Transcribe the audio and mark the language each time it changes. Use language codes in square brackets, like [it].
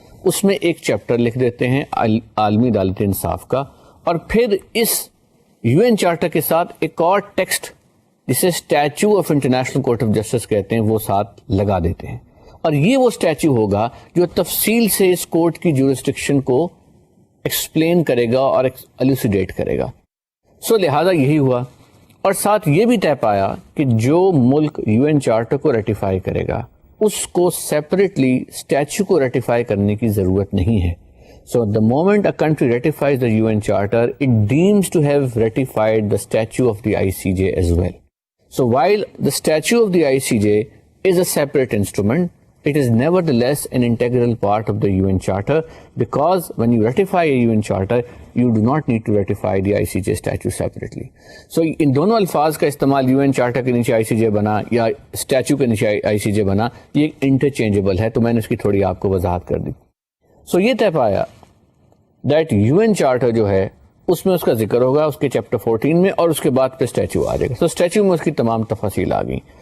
[ur] اس میں ایک چیپٹر لکھ دیتے ہیں عالمی عدالت انصاف کا، اور پھر اس UN چارٹر کے ساتھ ایک اور ٹیکسٹ جسے statue of international court of justice کہتے ہیں وہ ساتھ لگا دیتے ہیں، اور یہ وہ اسٹیچو ہوگا جو تفصیل سے اس کورٹ کی جورسڈکشن کو ایکسپلین کرے گا اور ایلوسیڈیٹ کرے گا. سو لہذا یہی ہوا، اور ساتھ یہ بھی طے پایا کہ جو ملک UN چارٹر کو ریٹیفائی کرے گا اس کو سیپریٹلی اسٹیچو کو ریٹیفائی کرنے کی ضرورت نہیں ہے. [en] So the moment a country ratifies the UN charter it deems to have ratified the statute of the ICJ as well. So while the statute of the ICJ is a separate instrument, it is nevertheless an integral part of the UN Charter, because when you ratify a UN Charter, you do not need to ratify the ICJ statute separately. [ur] So ان دونوں الفاظ کا استعمال UN Charter کے نیچے ICJ بنا یا statue کے نیچے ICJ بنا، یہ انٹرچینجبل ہے، تو میں نے اس کی تھوڑی آپ کو وضاحت کر دی. سو یہ طے پایا دیٹ UN Charter جو ہے اس میں اس کا ذکر ہوگا اس کے چیپٹر 14 میں، اور اس کے بعد پہ اسٹیچو آ جائے گا. تو اسٹیچو میں اس کی تمام تفاصیل آ گئیں.